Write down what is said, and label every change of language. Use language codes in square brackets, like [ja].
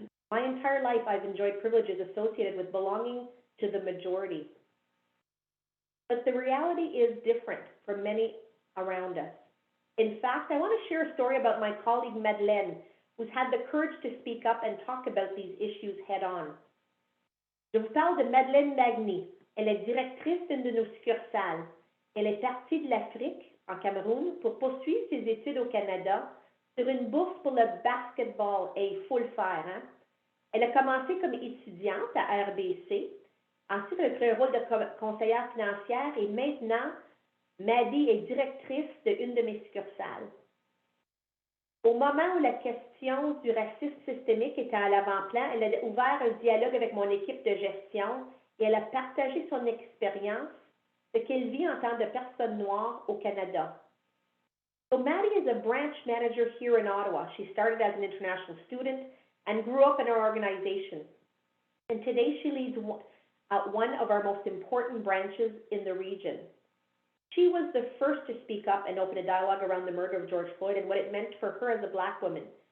[en] My entire life, I've enjoyed privileges associated with belonging to the majority. But the reality is different for many around us. In fact, I want to share a story about my colleague Madeleine, who's had the courage to speak up and talk about these issues head-on. [fr] Je vous parle de Madeleine Magny. Elle est directrice d'une de nos succursales. Elle est partie de l'Afrique, en Cameroun, pour poursuivre ses études au Canada sur une bourse pour le basketball. Et il faut le faire, hein? Elle a commencé comme étudiante à RBC. Ensuite, elle a pris un rôle de conseillère financière et maintenant, Maddy est directrice d'une de mes succursales. Au moment où la question du racisme systémique était à l'avant-plan, elle a ouvert un dialogue avec mon équipe de gestion et elle a partagé son expérience, ce qu'elle vit en tant que personne noire au Canada. [en] So Maddy is a branch manager here in Ottawa. She started as an international student and grew up in our organization. And today she leads one of our most important branches in the region. She was the first to speak up and open a dialogue around the murder of George Floyd and what it meant for her as a Black woman.